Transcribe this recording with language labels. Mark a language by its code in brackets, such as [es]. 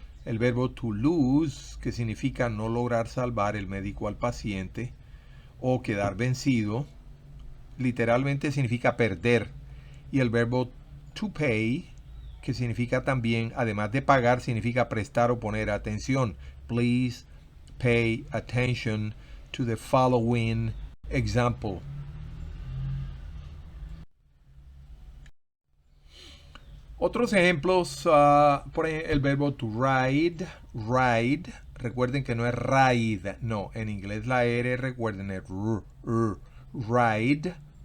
[es] El verbo to lose, que significa no lograr salvar el médico al paciente o quedar vencido, literalmente significa perder. Y el verbo to pay, que significa también, además de pagar, significa prestar o poner atención. [en] Please pay attention to the following example. [es] Otros ejemplos, por ejemplo, el verbo to ride. Recuerden que no es ride, no, en inglés la R, recuerden, es ride.